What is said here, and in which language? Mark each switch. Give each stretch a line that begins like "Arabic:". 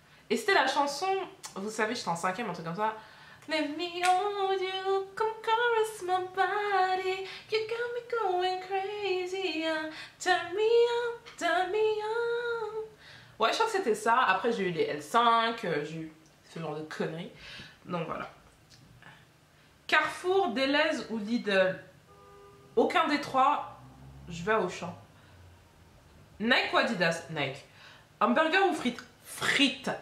French: Et c'était la chanson, vous savez, j'étais en 5e, un truc comme ça.
English: Let me hold you, come caress my body, you got me going crazy, turn me on, turn me on.
French: Ouais, je crois que c'était ça. Après, j'ai eu les L5, j'ai eu ce genre de conneries. Donc voilà. Carrefour, Deleuze ou Lidl? Aucun des trois, je vais à Auchan. Nike ou Adidas? Nike. Hamburger ou frites? Frites.